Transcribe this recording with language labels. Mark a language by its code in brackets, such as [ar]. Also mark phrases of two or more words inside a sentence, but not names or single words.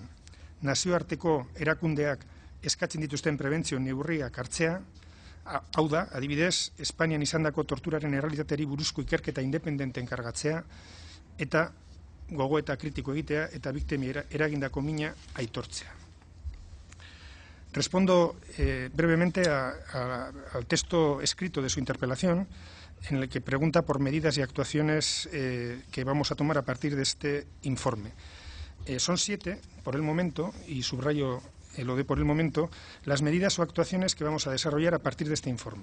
[eu] Nazioarteko erakundeak eskatzen dituzten prebentzio neurriak hartzea, hau da, adibidez, Espainian izandako torturaren errealitateri buruzko ikerketa independente enkargatzea, eta gogoeta kritiko egitea eta biktimi eragindako mina aitortzea. [es] Respondo brevemente al texto escrito de su interpelación, en el que pregunta por medidas y actuaciones que vamos a tomar a partir de este informe. Son 7, por el momento, y subrayo lo de por el momento, las medidas o actuaciones que vamos a desarrollar a partir de este informe.